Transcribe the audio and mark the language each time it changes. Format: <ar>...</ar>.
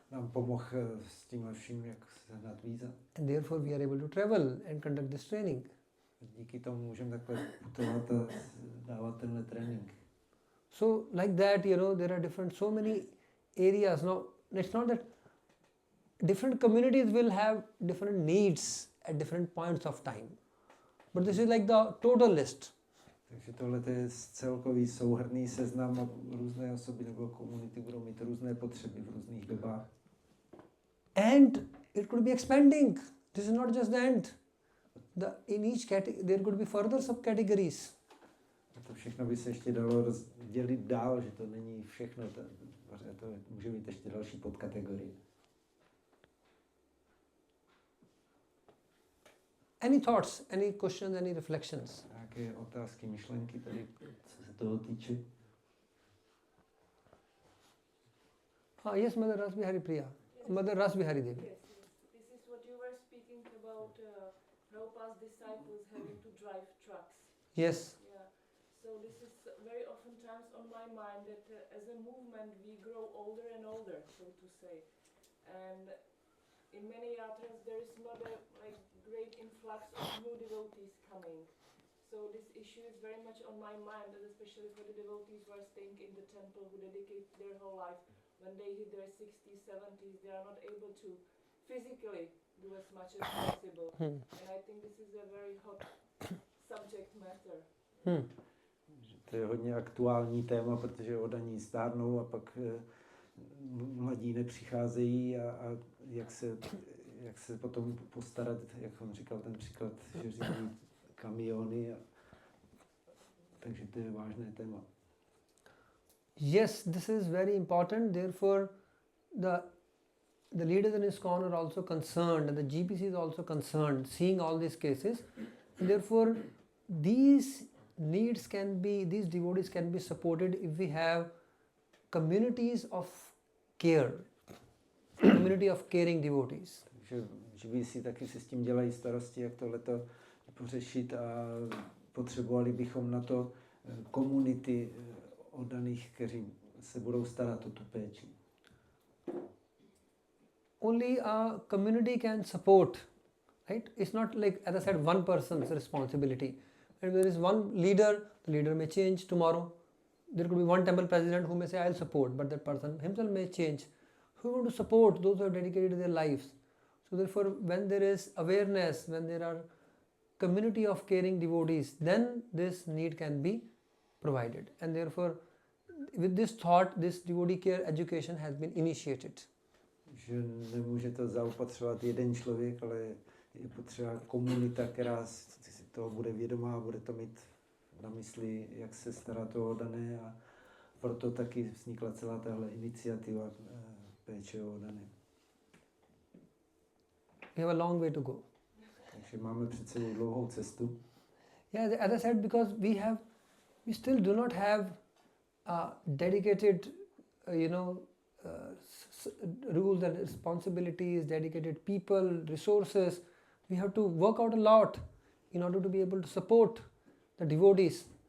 <cs>nám pomohl s tím vším, jak sehnat víza.</cs> <en>And therefore we are able to travel and conduct this training.</en> <cs>Díky tomu můžeme takhle putovat a dávat tenhle trénink.</cs> <en>So like that, there are so many areas. Now, it's not that different communities will have different needs at different points of time. But this is like the total list.</en> <cs>Takže tohle je celkový souhrnný seznam a různé osoby nebo komunity budou mít různé potřeby v různých dobách.</cs> <en>And it could be expanding. This is not just the end. In each category there could be further subcategories.</en> <cs>To všechno by se ještě dalo rozdělit dál, že to není všechno, to může být ještě další podkategorie.</cs> <en>Any thoughts, any questions, any reflections?</en> <cs>Nějaké otázky, myšlenky tady, co se toho týče?</cs> <en>Yes, Mother Rasbihari Priya. Mother Rasbihari Devi. Yes, this is what you were speaking about Prabhupada's disciples having to drive trucks. Yes. Yeah. So this is very oftentimes on my mind that as a movement we grow older and older, so to say. And in many yatras there is not a great influx of new devotees coming. So this issue is very much on my mind, and especially for the devotees who are staying in the temple, who dedicate their whole life. When they hit their 60s, 70s, they are not able to physically do as much as possible. And I think this is a very hot subject matter.</en> <cs>To je hodně aktuální téma, protože oddaní stárnou a pak mladí nepřicházejí a jak se potom postarat, jak on říkal ten příklad, že řídí kamiony. Takže to je vážné téma.</cs> <en>Yes, this is very important. Therefore, the leaders in ISKCON are also concerned, and the GBC is also concerned, seeing all these cases. And therefore, these devotees can be supported if we have communities of care, community of caring devotees.</en> <cs>Takže GBC taky si s tím dělají starosti, jak tohleto pořešit a potřebovali bychom na to komunity oddaných, kteří se budou starat o tu péči.</cs> <en>only a community can support, right? It's not like, as I said, one person's responsibility. And there is one leader, the leader may change tomorrow. There could be one temple president who may say, I'll support, but that person himself may change. Who want to support those who have dedicated their lives? So therefore, when there is awareness, when there are community of caring devotees, then this need can be provided. And therefore, with this thought, this devotee care education has been initiated.</en> <cs>Že nemůže to zaopatřovat jeden člověk, ale je potřeba komunita, která si toho bude vědomá, bude to mít na mysli, jak se starat o oddané, a proto taky vznikla celá tahle iniciativa péče o oddané.</cs> <en>We have a long way to go.</en> <cs>Takže máme před sebou dlouhou cestu.</cs> <en>Yeah, as I said, because we still do not have a dedicated, rules and responsibilities, dedicated people, resources. We have to work out a lot in order to be able to support the devotees.</en>